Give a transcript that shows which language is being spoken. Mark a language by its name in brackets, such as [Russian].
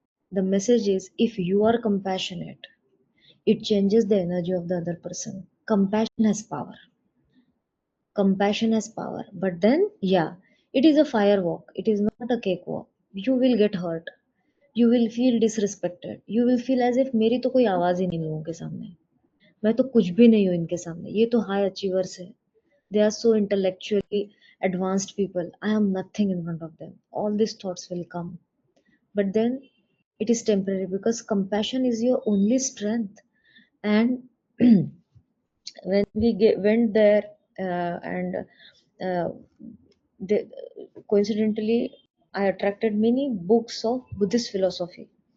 [English] The message is, if you are compassionate, it changes the energy of the other person. Compassion has power. Compassion has power. But then, yeah, it is a firewalk. It is not a cakewalk. You will get hurt. You will feel disrespected. You will feel as if [Hindi] मेरी तो कोई आवाज ही नहीं लोगों के सामने. मैं तो कुछ भी नहीं हूँ इनके सामने. ये तो [English] high achievers [Hindi] है. [English] They are so intellectually advanced people. I am nothing in front of them. All these thoughts will come. But then it is temporary because compassion is your only strength. And when we went there and uh, coincidentally I attracted many books of Buddhist philosophy.